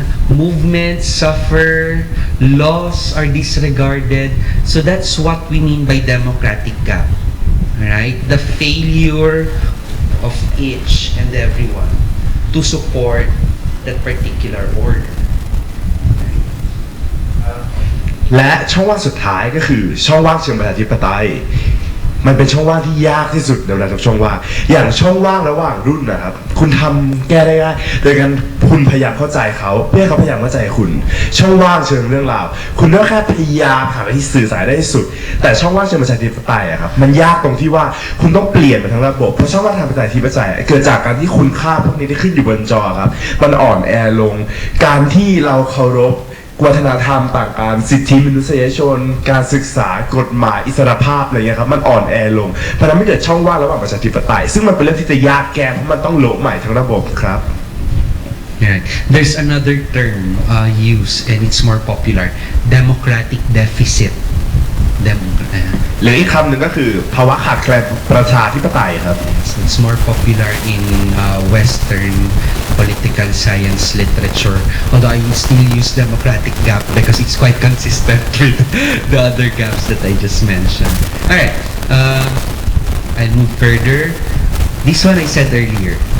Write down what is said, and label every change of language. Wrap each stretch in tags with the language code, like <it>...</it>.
<en>Movements suffer, laws are disregarded. So that's what we mean by democratic gap, right? The failure of each and everyone to support that particular order.</en> <th>และช่องว่างสุดท้ายก็คือช่องว่างเชิงประชาธิปไตยมันเป็นช่องว่างที่ยากที่สุดในเวลาทุกช่องว่างอย่างช่องว่างระหว่างรุ่นนะครับคุณทำแก้ได้ง่ายโดยการคุณพยายามเข้าใจเขาเพื่อให้เขาพยายามเข้าใจคุณช่องว่างเชิงเรื่องราวคุณก็แค่พยายามหาวิธีสื่อสารได้ที่สุดแต่ช่องว่างเชิงประชาธิปไตยอะครับมันยากตรงที่ว่าคุณต้องเปลี่ยนไปทั้งระบบเพราะช่องว่างทางประชาธิปไตยเกิดจากการที่คุณค่าพวกนี้ที่ขึ้นอยู่บนจอครับมันอ่อนแอลง การที่เราเคารพวัฒนธรรมต่างกันสิทธิมนุษยชนการศึกษากฎหมายอิสรภาพอะไรเงี้ยครับมันอ่อนแอลงเพราะนั้นไม่เกิดช่องว่างระหว่างประชาธิปไตยซึ่งมันเป็นเรื่องที่จะยากแก้เพราะมันต้องโละใหม่ทั้งระบบครับ</th> <en>Right. There's another term used and it's more popular, democratic deficit.</en> <th>หรืออีกคำหนึ่งก็คือภาวะขาดแคลนประชาธิปไตยครับ</th> <en>So it's more popular in Western political science literature. Although I still use democratic gap because it's quite consistent with the other gaps that I just mentioned. Alright, I'll move further. This one I said earlier.</en>